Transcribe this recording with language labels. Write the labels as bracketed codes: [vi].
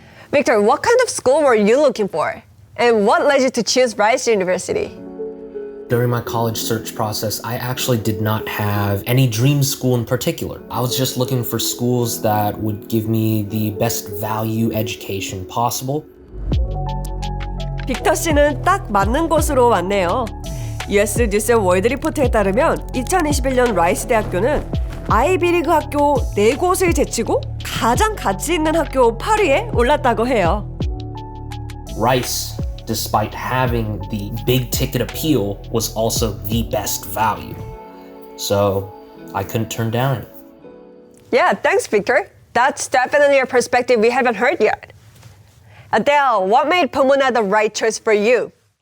[en] Victor, what kind of school were you looking for? And what led you to choose Rice University? During my college search process, I actually did not have any dream school in particular. I was just looking for schools that would give me the best value education possible. [ko] 빅터 씨는 딱 맞는 곳으로 왔네요. US 뉴스 월드 리포트에 따르면 2021년 라이스 대학교는 아이비리그 학교 4곳을 제치고 가장 가치 있는 학교 8위에 올랐다고 해요. [en] Rice despite having the big ticket appeal, was also the best value. So I couldn't turn down it. Yeah, thanks, Victor. That's definitely a perspective we haven't heard yet. Adele, what made Pomona the right choice for you?